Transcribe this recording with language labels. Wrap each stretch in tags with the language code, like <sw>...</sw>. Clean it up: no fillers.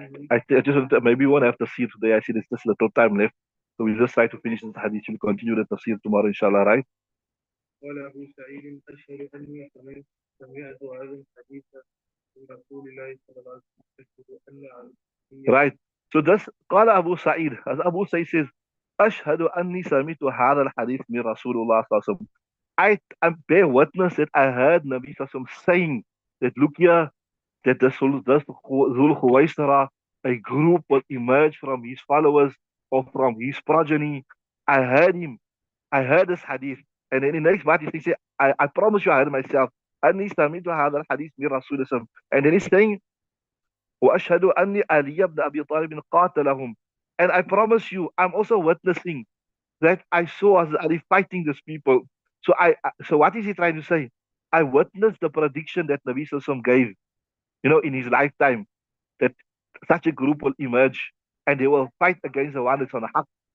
<en>I just maybe we won't have to see today. I see there's just little time left. So we just try to finish this hadith. We'll continue the tafsir tomorrow, inshallah, right?</en> <ar>قال أبو سعيد أشهد أني سمعت هذا الحديث من رسول الله صلى الله عليه وسلم أشهد أن</ar> <en>Right. So this</en> <ar>قال أبو سعيد,</ar> <en>as Abu Sa'id says,</en> <ar>أشهد أني سمعت هذا الحديث من رسول الله صلى الله عليه وسلم.</ar> <en>I bear witness that I heard Nabi Sallallahu Alaihi Wasallam saying that, look here, that this Zul Khuwaisara, a group will emerge from his followers or from his progeny. I heard him. I heard this hadith. And then in the next verse, he says, I promise you I heard myself.</en> <ar>أني سمعت هذا الحديث من رسول الله.</ar> <en>And then he's saying,</en> <ar>وأشهد أني علي بن أبي طالب قاتلهم.</ar> <en>And I promise you, I'm also witnessing that I saw as Ali fighting these people. So what is he trying to say? I witnessed the prediction that Nabi Sallallahu Alaihi Wasallam gave, in his lifetime, that such a group will emerge and they will fight against the one that's on the haq.</en>